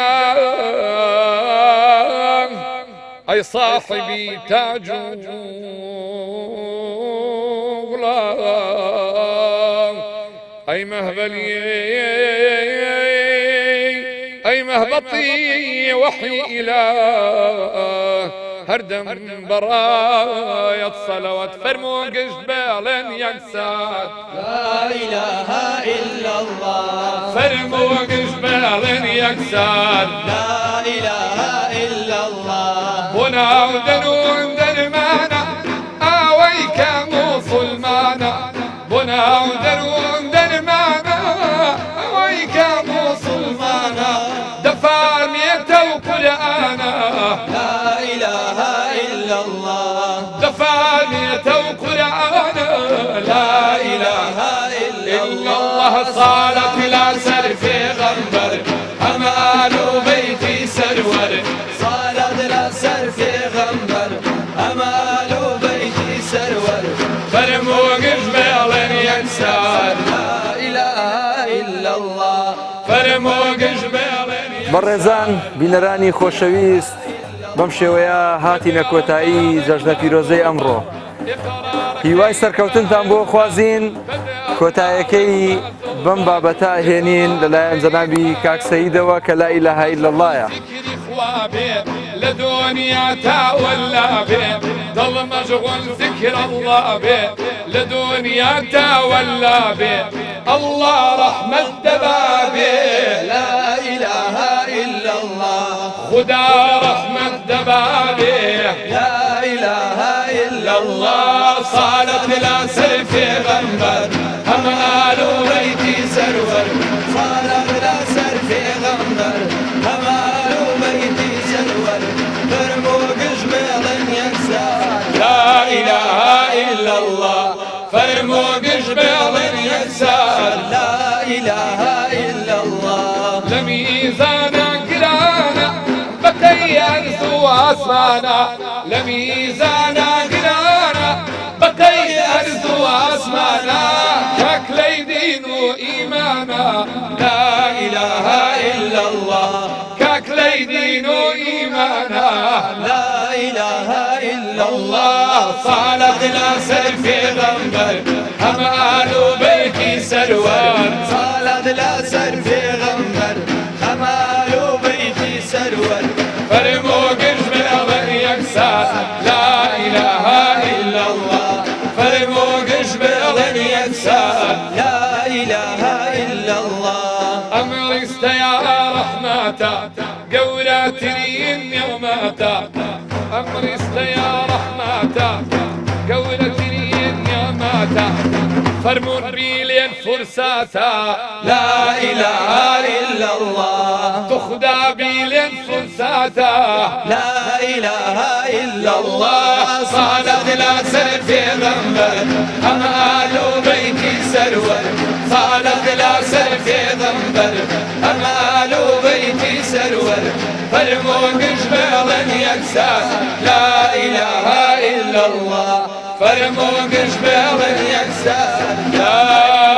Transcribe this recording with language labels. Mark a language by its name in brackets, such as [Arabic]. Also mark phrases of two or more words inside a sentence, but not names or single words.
[Central Kurdish] جان ئەی صاحبی تاج و غڵام ئەی مەهبەلی ئەی مەهبەتی وەحی ئیلاه هەردەم بەڕایەت سەلەوات فەرمووە گشت بێڵێن یەکسات [Arabic] لا إله إلا الله [Central Kurdish] فەرمووە گشت بێڵێن یەکسات [Arabic] لا إله إلا الله [Central Kurdish] بۆ ناو دەروون دەرمانە ئاوەی کە موسڵمانە بۆ ناو دەروون دەرمانە ئەوەی کە موسڵمانە دەفارمێتە و قورئانە [Arabic] لا إله إلا الله [Central Kurdish] دەفارمێتە و قورئانە [Arabic] لا إله إلا الله [Central Kurdish] صالت لەسەر پێغەمبەر هەمە ئال و بەیتی سەروەر صالت لەسەر پێغەمبەر هەمە ئال و بەیتی سەروەر فەرمووە گشت بێڵێن یەکسار [Arabic] لا إله إلا الله [Central Kurdish] فەرمووە گشت بێڵێن بەڕێزان بینەرانی خۆشەویست بەم شێوەیە هاتینە کۆتایی جەژنە پیرۆزەی ئەمڕۆ هیوای سەرکەوتنتان بۆ خوازین کۆتایەکەی بەم بابەتە هێنین لەلایەن جەنابی کاک سەیدەوە کە [Arabic] لا ئیلاهە ئیلا اللهە [Central Kurdish] لە دنیا تاوەلا بێ دڵ مەشغول [Arabic] ذکر الله [Central Kurdish] بێ لە دنیا تاوەلا بێ الله ڕەحمەت دەبا بێ [Arabic] لا إله إلا الله [Central Kurdish] خدا ڕەحمەت دەبا بێ [Arabic] لا إله إلا [Central Kurdish] الله صالت لەسەر پێغەمبەر هەمە ئال و بەیتی سەروەر صالت لەسەر پێغەمبەر هەمە ئال و بەیتی سەروەر فەرمووە گشت بێڵێن یەکسار [Arabic] لا إله إلا الله [Central Kurdish] فەرمووە گشت بێڵێن یەکسار [Arabic] لا إله إلا الله [Central Kurdish] لە میزانە گرانە بەتەی ئەرز و ئاسمانە لە میزانە گرانە بەتەی ئەرز و ئاسمانە کەک لەی دین و ئیمانە [Arabic] لا إله إلا الله [Central Kurdish] کەک لەی دین و ئیمانە [Arabic] لا إله إلا [Central Kurdish] الله صالت لەسەر پێغەمبەر هەمە ئال و بەیتی سەروەر صالت لەسەر پێغەمبەر هەمە ئال و بەیتی سەروەر فەرمووە گشت بێڵێن یەکسار [Arabic] لا إله إلا الله [Central Kurdish] فەرمووە گشت بێڵێن یەکسار [Arabic] لا إله إلا الله [Central Kurdish] ئەمڕیستە یا ڕەحمەتە گەورەترین نێعمەتە ئەمڕیستە یا ڕەحمەتە گەورەترین نێعمەتە فەرموون بیلێن فرسەتە [Arabic] لا إله إلا الله [Central Kurdish] تخدا بیلێن فرسەتە [Arabic] لا إله إلا الله [Central Kurdish] صالت لەسەر پێغەمبەر هەمە ئال و بەیتی سەروەر صالت لەسەر پێغەمبەر هەمە ئال و بەیتی سەروەر فەرمووە گشت بێڵێن یەکسار [Arabic] لا إله إلا الله [Central Kurdish] فەرمووە گشت بێڵێن يكسر [Arabic] لا